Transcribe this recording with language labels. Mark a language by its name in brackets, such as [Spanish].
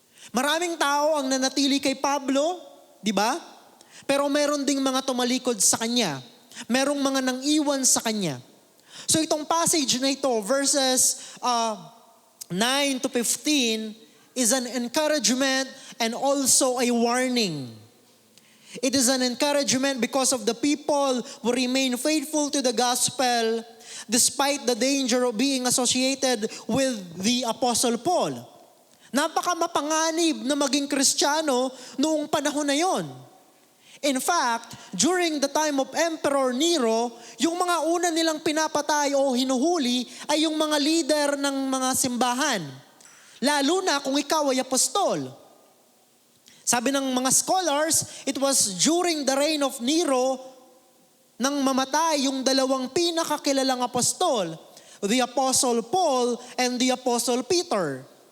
[Filipino] Maraming tao ang nanatili kay Pablo, di ba? Pero meron ding mga tumalikod sa kanya. Merong mga nang-iwan sa kanya. [English] So itong passage na ito, verses 9 to 15, is an encouragement and also a warning. It is an encouragement because of the people who remain faithful to the gospel despite the danger of being associated with the Apostle Paul. [Filipino] Napaka mapanganib na maging Kristiyano noong panahon na yon. In fact, during the time of Emperor Nero, yung mga una nilang pinapatay o hinuhuli ay yung mga leader ng mga simbahan. Lalo na kung ikaw ay apostol. Sabi ng mga [English] scholars, it was during the reign of Nero [Filipino] nang mamatay yung dalawang pinakakilalang apostol, [English] the Apostle Paul and the Apostle Peter.